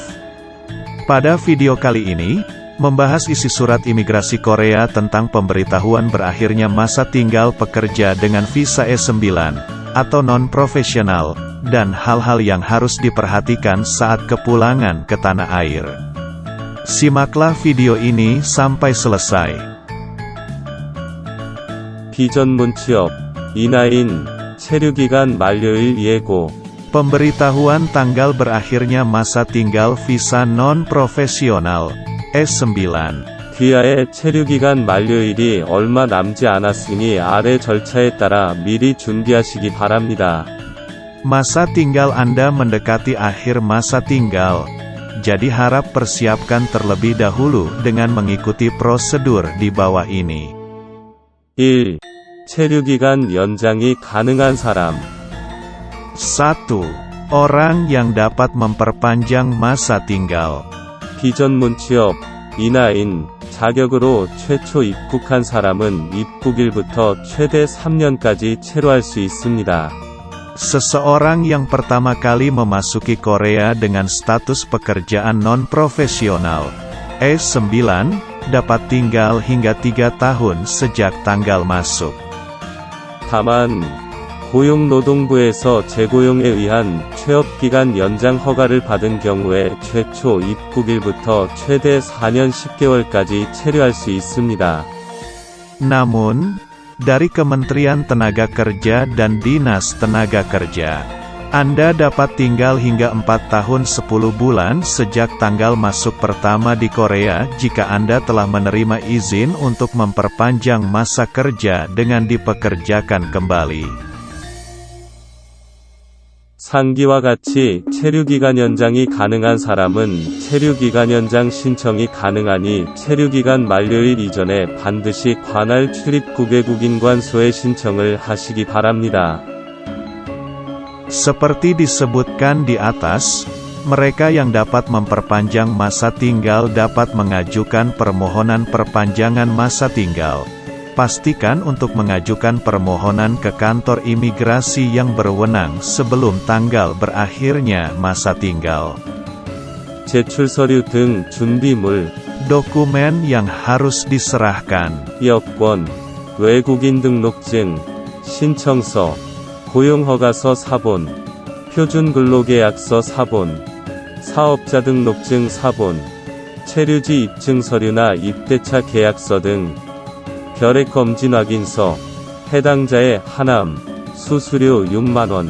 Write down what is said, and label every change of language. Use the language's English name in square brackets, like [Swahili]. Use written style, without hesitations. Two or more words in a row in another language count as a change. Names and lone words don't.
[Indonesian] Pada video kali ini, membahas isi surat imigrasi Korea tentang pemberitahuan berakhirnya masa tinggal pekerja dengan visa E9, atau non-profesional, dan hal-hal yang harus diperhatikan saat kepulangan ke tanah air. Simaklah video ini sampai selesai. [Korean] 비전문 취업, 이나인, 체류기간 만료일 예고. [Indonesian] Pemberitahuan tanggal berakhirnya masa tinggal visa non-profesional, E9. [Korean] 귀하의 체류기간 만료일이 얼마 남지 않았으니 아래 절차에 따라 미리 준비하시기 바랍니다. [Indonesian] Masa tinggal Anda mendekati akhir masa tinggal. Jadi harap persiapkan terlebih dahulu dengan mengikuti prosedur di bawah ini. [Korean] 1. 체류기간 연장이 가능한 사람. [Indonesian] 1. Orang yang dapat memperpanjang masa tinggal. [Korean] 비전문 취업, 이나인, 자격으로 최초 입국한 사람은 입국일부터 최대 3년까지 체류할 수 있습니다. [Indonesian] Seseorang yang pertama kali memasuki Korea dengan status pekerjaan non-profesional, E9, dapat tinggal hingga 3 tahun sejak tanggal masuk. [Korean] 다만, 고용노동부에서 재고용에 의한 취업기간 연장 허가를 받은 경우에 최초 입국일부터 최대 4년 10개월까지 체류할 수 있습니다. [Indonesian] Namun, dari Kementerian Tenaga Kerja dan Dinas Tenaga Kerja, Anda dapat tinggal hingga 4 tahun 10 bulan sejak tanggal masuk pertama di Korea jika Anda telah menerima izin untuk memperpanjang masa kerja dengan dipekerjakan kembali. [Korean] 상기와 같이 체류기간 연장이 가능한 사람은 체류기간 연장 신청이 가능하니 체류기간 만료일 이전에 반드시 관할 출입국외국인관소에 신청을 하시기 바랍니다. [Indonesian] Seperti disebutkan di atas, mereka yang dapat memperpanjang masa tinggal dapat mengajukan permohonan perpanjangan masa tinggal. Pastikan untuk mengajukan permohonan ke kantor imigrasi yang berwenang sebelum tanggal berakhirnya masa tinggal. [Korean] 제출 서류 등 준비물, [Indonesian] Dokumen yang harus diserahkan. [Korean] 여권, 외국인 등록증, 신청서, 고용허가서 사본, 표준근로계약서 사본, 사업자 등록증 사본, 체류지 입증 서류나 입대차 계약서 등 결핵검진 확인서, 해당자의 하남, 수수료 6만원.